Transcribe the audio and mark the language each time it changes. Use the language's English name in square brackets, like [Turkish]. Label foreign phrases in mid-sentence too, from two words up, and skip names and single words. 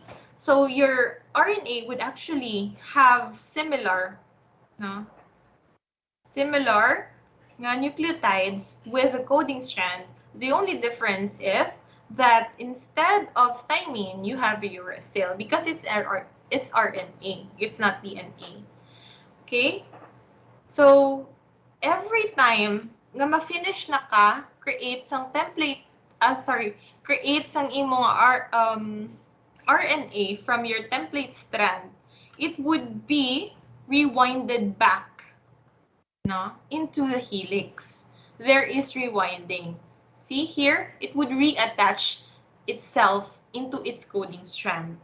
[English] So your RNA would actually have similar nucleotides with the coding strand. The only difference is that instead of thymine, you have uracil because it's RNA. It's not DNA. Okay? So every time [Hiligaynon] na ma-finish na ka create sang template creates ang imong [English] RNA from your template strand, it would be rewinded back, no, into the helix. There is rewinding. See here, it would reattach itself into its coding strand.